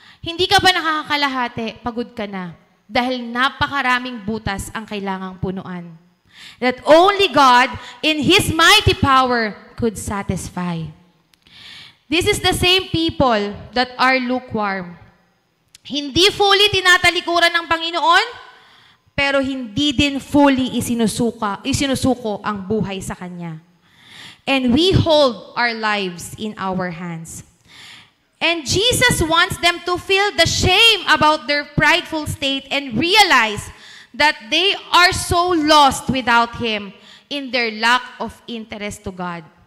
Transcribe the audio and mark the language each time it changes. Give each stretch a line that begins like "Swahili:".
Filipino: Hindi ka ba nakakalahati, pagod ka na. Dahil napakaraming butas ang kailangang punuan.
English: That only God, in His mighty power, could satisfy. This is the same people that are lukewarm.
Filipino: Hindi fully tinatalikuran ng Panginoon, pero hindi din fully isinusuko ang buhay sa Kanya.
English: And we hold our lives in our hands. And Jesus wants them to feel the shame about their prideful state and realize that they are so lost without Him in their lack of interest to God.